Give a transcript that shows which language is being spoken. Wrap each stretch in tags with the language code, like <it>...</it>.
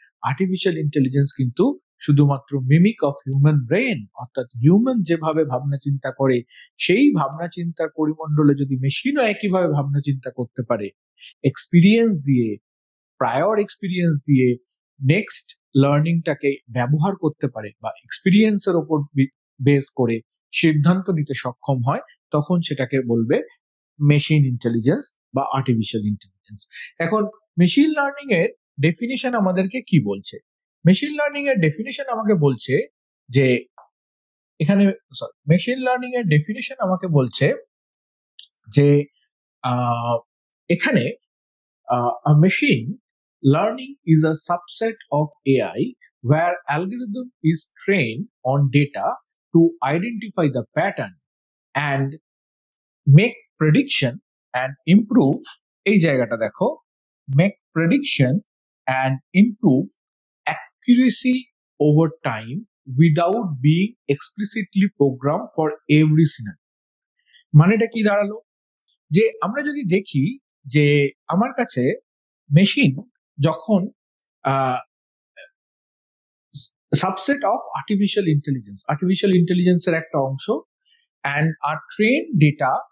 <bn>Artificial intelligence কিন্তু শুধুমাত্র mimic of human brain, অর্থাৎ হিউম্যান যেভাবে ভাবনা চিন্তা করে সেই ভাবনা চিন্তার পরিমণ্ডলে যদি মেশিনও একইভাবে ভাবনা চিন্তা করতে পারে, এক্সপিরিয়েন্স দিয়ে, প্রায়র এক্সপিরিয়েন্স দিয়ে নেক্সট লার্নিংটাকে ব্যবহার করতে পারে, বা এক্সপিরিয়েন্সের ওপর বেস করে সিদ্ধান্ত নিতে সক্ষম হয়, তখন সেটাকে বলবে মেশিন ইন্টেলিজেন্স বা আর্টিফিশিয়াল ইন্টেলিজেন্স। এখন মেশিন লার্নিং এর ডেফিনিশন আমাদেরকে কি বলছে? মেশিন লার্নিং এর ডেফিনিশন আমাকে বলছে যে এখানে মেশিন লার্নিং এর ডেফিনিশন আমাকে বলছে যে এখানে</bn> <en>a machine learning is a subset of AI where algorithm is trained on data to identify the pattern and make prediction and improve</en> <bn>এই জায়গাটা দেখো</bn> <en>make prediction and improve accuracy over time without being explicitly programmed for every scenario.</en> <bn>মানেটা কি দাঁড়ালো, যে আমরা যদি দেখি যে আমার কাছে মেশিন যখন সাবসেট অফ আর্টিফিশিয়াল ইন্টেলিজেন্সের একটা অংশ অ্যান্ড আর ট্রেন ডেটা</bn>